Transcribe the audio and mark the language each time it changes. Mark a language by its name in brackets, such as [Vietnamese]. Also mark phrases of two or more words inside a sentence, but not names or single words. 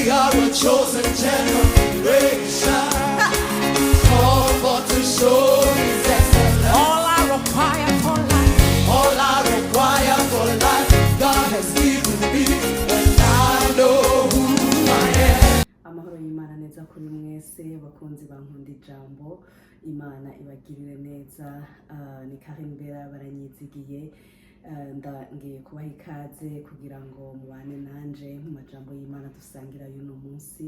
[English] We are a chosen generation, called for to show His excellence. All I require for life, All I require for life, God has given me, and I know who I am. [Rundi] Amahoro y'Imana neza kuri mwese bakunzi bankunda ijambo. Imana ibagirire neza. Ni Karimbera baranyizigiye. Ngiye kubaha ikaze kugira ngo mubane nanje mu majambo y'Imana dusangira y'uno munsi.